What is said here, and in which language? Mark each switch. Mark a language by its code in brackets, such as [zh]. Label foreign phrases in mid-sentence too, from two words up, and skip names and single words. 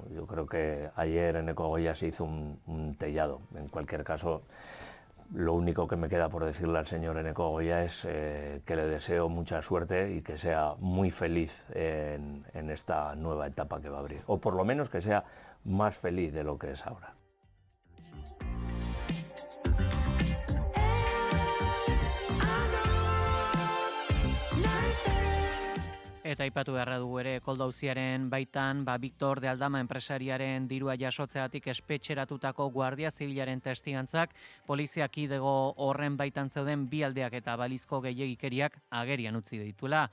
[es] Yo creo que ayer Eneko Goya se hizo un tellado. En cualquier caso, lo único que me queda por decirle al señor Eneko Goya es que le deseo mucha suerte y que sea muy feliz en esta nueva etapa que va a abrir, o por lo menos que sea más feliz de lo que es ahora. [eu] Eta aipatu beharra dugu ere Koldo auziaren baitan, Victor de Aldama enpresariaren dirua jasotzeatik espetxeratutako Guardia Zibilaren testigantzak, polizia kidego horren baitan zeuden bi aldeak eta balizko gehiegikeriak agerian utzi dituela.